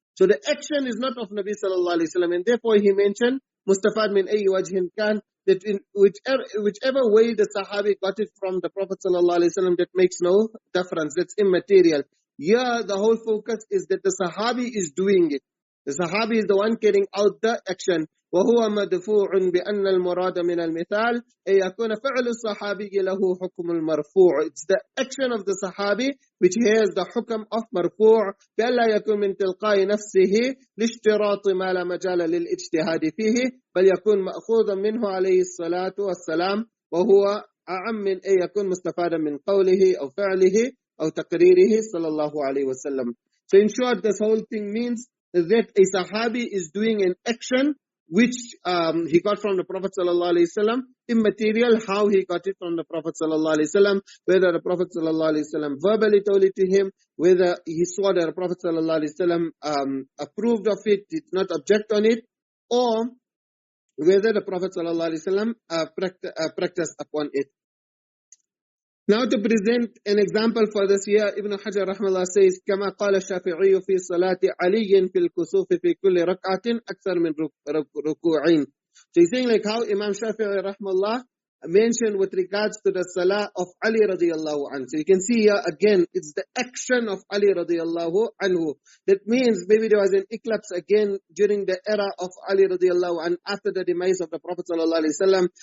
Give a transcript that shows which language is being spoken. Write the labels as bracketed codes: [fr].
[en] So the action is not of Nabi sallallahu alaihi wasallam, and therefore he mentioned [ar] mustafad min ayyi wajhin kan, [en] that in whichever way the Sahabi got it from the Prophet sallallahu alaihi wasallam, that makes no difference. That's immaterial. Here the whole focus is that the Sahabi is doing it. The Sahabi is the one carrying out the action. [ar] وهو مدفوع بأن المراد من المثال أن يكون فعل الصحابي له حكم المرفوع. [en] It's the action of the Sahabi which has the [ar] حكم of مرفوع بألا يكون من تلقاء نفسه لاشتراط ما لا مجال للاجتهاد فيه، بل يكون مأخوذا منه عليه الصلاة والسلام، وهو أعم من أن يكون مستفادا من قوله أو فعله أو تقريره صلى الله عليه وسلم. [en] So in short, this whole thing means that a Sahabi is doing an action which he got from the Prophet sallallahu alaihi wasallam, immaterial how he got it from the Prophet sallallahu alaihi wasallam, whether the Prophet sallallahu alaihi wasallam verbally told it to him, whether he saw that the Prophet sallallahu alaihi wasallam approved of it, did not object on it, or whether the Prophet sallallahu alaihi wasallam practiced upon it. Now to present an example for this here, Ibn Hajar rahmallah says, [ar] كما قال الشافعي في صلاة علي في الكسوف في كل ركعة أكثر من ركوعين. [en] So he's saying like how Imam Shafi'i rahmallah mentioned with regards to the salah of Ali radiyallahu anhu. So you can see here again, it's the action of Ali radiyallahu anhu. That means maybe there was an eclipse again during the era of Ali radiyallahu anhu after the demise of the Prophet sallallahu alaihi wasallam.